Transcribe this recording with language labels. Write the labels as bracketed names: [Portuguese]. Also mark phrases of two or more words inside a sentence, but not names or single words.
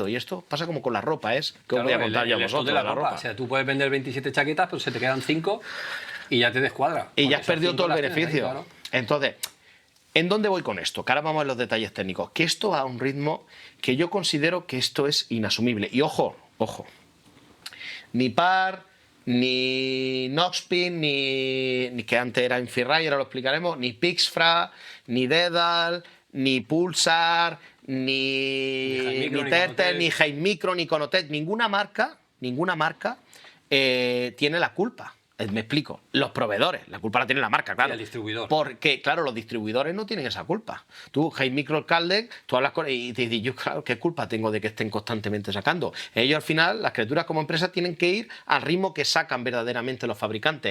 [Spanish] Y esto pasa como con la ropa, que os voy a contar ya a vosotros. De la ropa. O sea, tú puedes vender 27 chaquetas, pero se te quedan 5 y ya te descuadra. Y ya has perdido todo el beneficio. Ahí, claro. Entonces, ¿en dónde voy con esto? Que ahora vamos a los detalles técnicos. Que esto va a un ritmo que yo considero que esto es inasumible. Y ojo, ni Par, ni Noxpin, ni que antes era Infrared, ahora lo explicaremos, ni Pixfra, ni Dedal, ni Pulsar, ni Tertel, ni Heimicro, ni Conotec, ninguna marca tiene la culpa. Me explico, los proveedores, la culpa la tiene la marca, claro. Y el distribuidor. Porque, claro, los distribuidores no tienen esa culpa. Tú, Heimicro, Caldec, tú hablas con ellos y te dices, yo, claro, ¿qué culpa tengo de que estén constantemente sacando? Ellos, al final, las criaturas como empresas tienen que ir al ritmo que sacan verdaderamente los fabricantes.